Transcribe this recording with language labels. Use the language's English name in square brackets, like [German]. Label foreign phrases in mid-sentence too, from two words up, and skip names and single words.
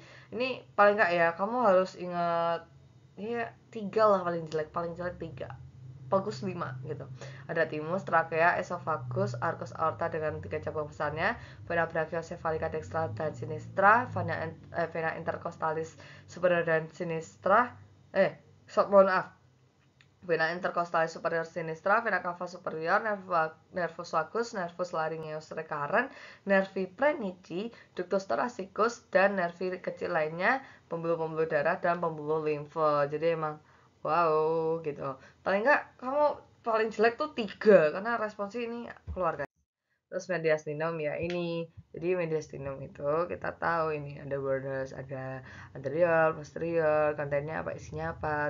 [Indonesian] Ini paling enggak ya, kamu harus ingat ya 3 lah, paling jelek 3. Bagus 5 gitu. Ada timus, trakea, esophagus, [Latin] arcus aorta [Indonesian] dengan 3 cabang besarnya, [Latin] vena brachiocephalica dextra [Indonesian] dan sinistra, [Latin] vena intercostalis superior [Indonesian] dan sinistra, mohon maaf, [Latin] vena intercostalis superior sinistra, vena cava superior, nervus vagus, nervus laryngeus recurrent, nervi prenici, ductus thoracicus, [Indonesian] dan nervi kecil lainnya, pembuluh-pembuluh darah dan pembuluh limfe. Jadi emang wow gitu. Paling enggak kamu paling jelek tuh 3 karena responsnya ini keluarga. Terus mediastinum ya ini. Jadi mediastinum itu kita tahu ini ada borders, ada anterior, posterior, kontennya apa, isinya apa.